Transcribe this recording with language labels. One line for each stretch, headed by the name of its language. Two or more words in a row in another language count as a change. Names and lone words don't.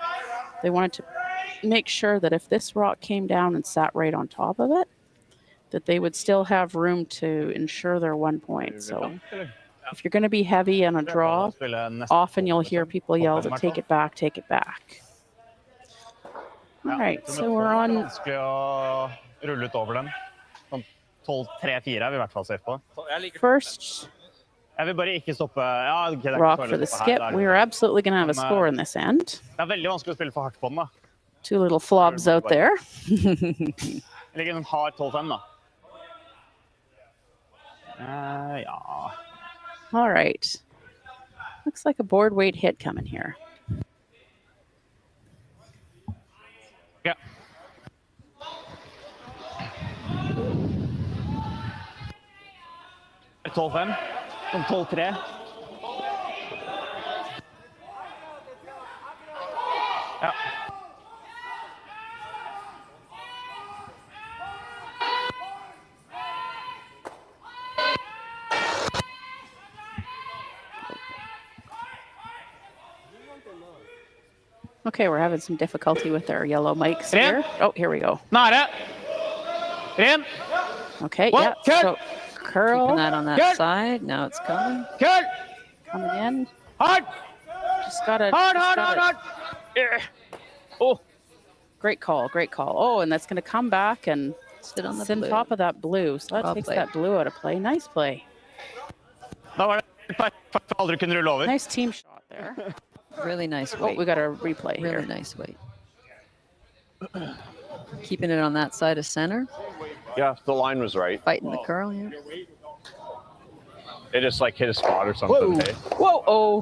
English: They wanted to make sure that if this rock came down and sat right on top of it, that they would still have room to ensure their 1 point. So if you're going to be heavy on a draw, often you'll hear people yell to take it back, take it back. All right, so we're on.
Norwegian: Vanskelig å rulle ut over den. Sånn 12-3-4 er vi I hvert fall safe på.
English: First
Norwegian: Jeg vil bare ikke stoppe. Ja, okay, det er ikke
English: rock
Norwegian: så
English: for the
Norwegian: stoppe her,
English: skip.
Norwegian: da er det
English: We are absolutely going to have a
Norwegian: Men,
English: score in this end.
Norwegian: Det er veldig vanskelig å spille for hardt på den, da.
English: Two little flobs out there.
Norwegian: Jeg ligger en hard 12-5 da. Ja.
English: All right. Looks like a board weight hit coming here.
Norwegian: Ja. Et 12-5. Om 12-3. Ja.
English: Okay, we're having some difficulty with our yellow mics here. Oh, here we go.
Norwegian: Nære. Ren.
English: Okay, Whoa, yeah. good. So curl. Keeping that on that Good. side. Now it's coming. Good. Coming in. Hard. Just gotta. Hard. Yeah. Oh. Great call. Great call. Oh, and that's going to come back and sit on the sit on blue. top of that blue. So that Well takes played. that blue out of play. Nice play.
Norwegian: Da var det perfekt for aldri kunne rulle over.
English: Nice team shot there. Really nice Oh, weight. we got a replay Really here. nice weight. Keeping it on that side of center. Yeah, the line was right. Fighting the curl here. It just like hit a spot or something. Whoa. Hey? Whoa. Oh.